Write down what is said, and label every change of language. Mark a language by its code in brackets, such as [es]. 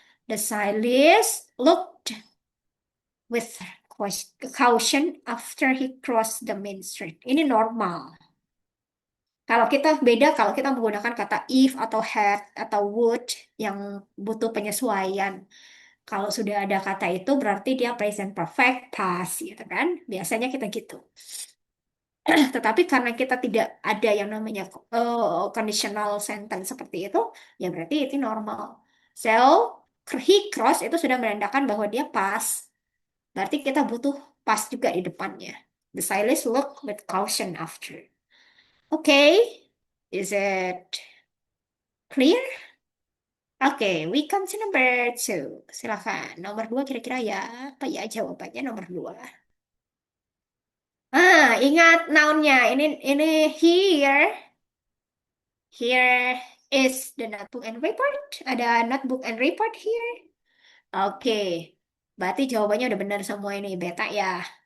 [en] The stylist looked with caution after he crossed the main street. [id] Ini normal. Kalau kita menggunakan kata if atau had atau would yang butuh penyesuaian. Kalau sudah ada kata itu berarti dia present perfect past gitu kan. Biasanya kita gitu. Tetapi karena kita tidak ada yang namanya conditional sentence seperti itu, ya berarti itu normal. [en] So, he cross [id] itu sudah menandakan bahwa dia pas. Berarti kita butuh pas juga di depannya. [en] The stylist look with caution after. Okay, is it clear? Oke, we come to number two. [id] Silakan. Nomor dua kira-kira ya apa ya jawabannya nomor dua? Ingat nounnya. Ini here. [en] Here is the notebook and report. [id] Ada [en] notebook and report here. [id] Oke, berarti jawabannya udah benar semua ini beta ya.